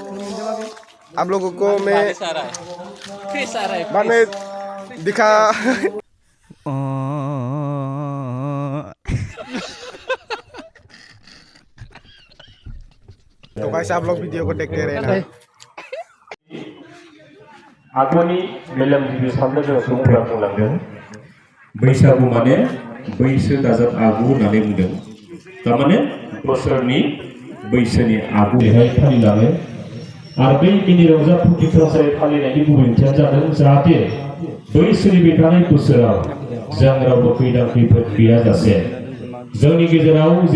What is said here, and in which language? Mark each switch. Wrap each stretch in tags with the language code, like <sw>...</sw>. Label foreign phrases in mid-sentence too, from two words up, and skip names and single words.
<hi>आप लोगों को मैं बाद में दिखा तो गाइस आप लोग वीडियो को देखते रहना।</hi> <brx>आगुनि मेलेमजिबि साननो गोरों सुबुंफोरा बुंलांदों बैसागु माने बैसो दाजाब आगु होननानै बुंदों। थारमाने बोसोरनि बैसोनि आगु बेहाय फालिलाङो आरो बै मिनि रंजा फुर्ति खेलायै फालिनायनि गुबै ओंथिया जादों जाहाथे बै सोलिबाय थानाय बोसोराव जों रावबो खैदां खैफोद गैयाजासे जोंनि गेजेराव जे</brx>